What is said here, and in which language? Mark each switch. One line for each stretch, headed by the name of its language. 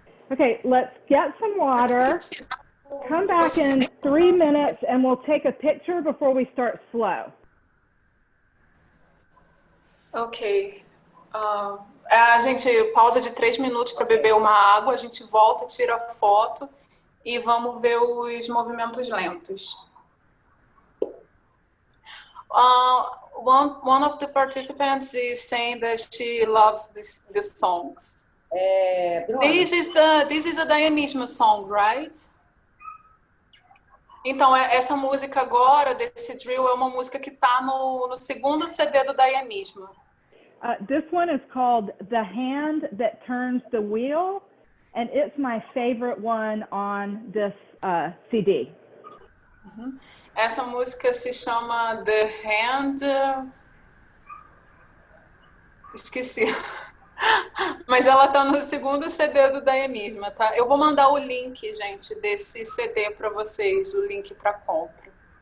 English: Okay, let's get some water. Come back in 3 minutes and we'll take a picture before we start slow. Ok.
Portuguese: A gente pausa de 3 minutos para beber uma água, a gente volta, tira a foto e vamos ver os movimentos lentos.
English: One of the participants is saying that she loves these songs. This is a Dayanismo song, right?
Portuguese: Então, essa música agora, desse drill, é uma música que está no segundo CD do Dayanismo.
English: This one is called The Hand That Turns the Wheel, and it's my favorite one on this CD.
Portuguese: Essa música se chama The Hand... Esqueci. Mas ela tá no segundo CD do Dayanisma, tá? Eu vou mandar o link, gente, desse CD para vocês, o link para compra.